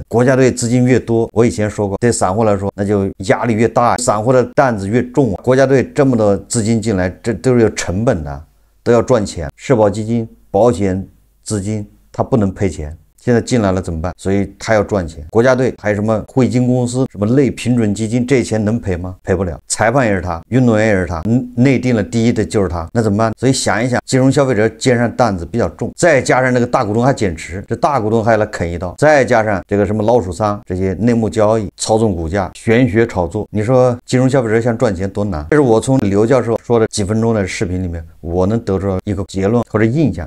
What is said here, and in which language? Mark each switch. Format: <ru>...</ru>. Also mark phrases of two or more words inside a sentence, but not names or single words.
<zh>國家隊資金越多，我以前說過，對散戶來說，那就壓力越大，散戶的擔子越重。國家隊這麼多資金進來，這都是有成本的，都要賺錢。社保基金、保險資金他不能賠錢，現在進來了怎麼辦？所以他要賺錢。國家隊還有什麼匯金公司、什麼類平準基金，這些錢能賠嗎？賠不了。裁判也是他，運動員也是他，內定了第一的就是他，那怎麼辦？所以想一想，金融消費者肩上擔子比較重，再加上那個大股東還減持，這大股東還要來啃一刀，再加上這個什麼老鼠倉這些內幕交易、操縱股價、玄學炒作，你說金融消費者想賺錢多難？這是我從劉教授說的幾分鐘的視頻裡面，我能得出一個結論或者印象。</zh>